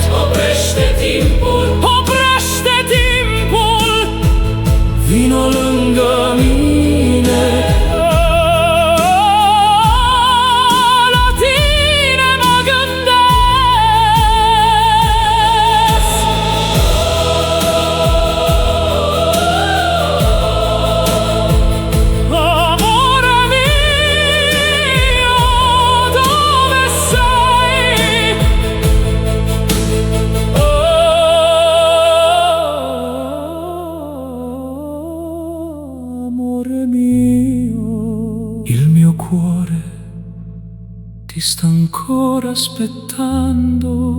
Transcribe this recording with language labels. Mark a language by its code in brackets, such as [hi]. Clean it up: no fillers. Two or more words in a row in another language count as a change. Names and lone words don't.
[ro] oprește timpul, Oprește timpul, vino lângă mine. La tine mă gândesc. [it] Amore mio, dove sei? Amore mio, il mio cuore ti sta ancora aspettando.